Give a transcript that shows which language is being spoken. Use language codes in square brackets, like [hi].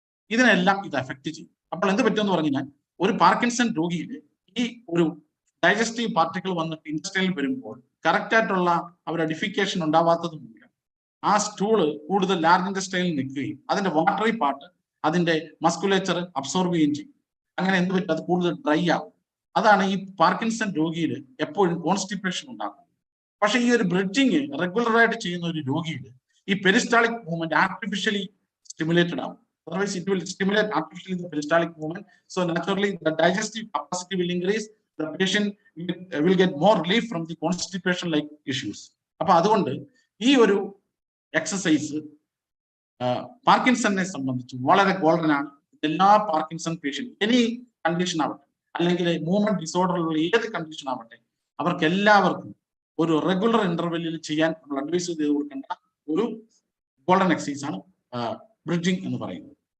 [ml] ഇതിനെല്ലാം ഇത് എഫക്ട് ചെയ്യും. അപ്പോൾ എന്ത് പറ്റുമെന്ന് പറഞ്ഞു കഴിഞ്ഞാൽ ഒരു പാർക്കിൻസൺ രോഗിയിൽ ഈ ഒരു ഡൈജസ്റ്റീവ് പാർട്ടിക്കിൾ വന്നിട്ട് ഇൻറ്റസ്റ്റൈനിൽ വരുമ്പോൾ കറക്റ്റ് ആയിട്ടുള്ള അവരുടെ ഡിഫിക്കേഷൻ ഉണ്ടാവാത്തത് മൂലം ആ സ്റ്റൂള് കൂടുതൽ ലാർജ് ഇൻറ്റസ്റ്റൈനിൽ നിൽക്കുകയും അതിന്റെ വാട്ടറി പാർട്ട് അതിന്റെ മസ്കുലേച്ചർ അബ്സോർബ് ചെയ്യുകയും ചെയ്യും. അങ്ങനെ എന്ത് പറ്റും, അത് കൂടുതൽ ഡ്രൈ ആവും. അതാണ് ഈ പാർക്കിൻസൺ രോഗിയിൽ എപ്പോഴും കോൺസ്റ്റിപ്പേഷൻ ഉണ്ടാക്കുന്നത്. പക്ഷെ ഈ ഒരു ബ്രിഡ്ജിങ് റെഗുലർ ആയിട്ട് ചെയ്യുന്ന ഒരു രോഗിയിൽ ഈ പെരിസ്റ്റാളിക് മൂവ്മെന്റ് ആർട്ടിഫിഷ്യലി സ്റ്റിമുലേറ്റഡ് ആവും. [en] Otherwise, it will stimulate artificially the peristaltic movement. So naturally, the digestive capacity will increase. The patient will get more relief from the constipation-like issues. [ml] അപ്പൊ അതുകൊണ്ട് ഈ ഒരു എക്സസൈസ് പാർക്കിൻസണിനെ സംബന്ധിച്ച് വളരെ ഗോൾഡൻ ആണ്. എല്ലാ പാർക്കിൻസൺ പേഷ്യന്റ് എനി കണ്ടീഷൻ ആവട്ടെ, അല്ലെങ്കിൽ മൂവ്മെന്റ് ഡിസോർഡറുള്ള ഏത് കണ്ടീഷൻ ആവട്ടെ, അവർക്ക് എല്ലാവർക്കും ഒരു റെഗുലർ ഇന്റർവെല്ലിൽ ചെയ്യാൻ നമ്മൾ അഡ്വൈസ് ചെയ്ത് കൊടുക്കേണ്ട ഒരു ഗോൾഡൻ എക്സസൈസ് ആണ് ബ്രിഡ്ജിങ് എന്ന് പറയുന്നത്.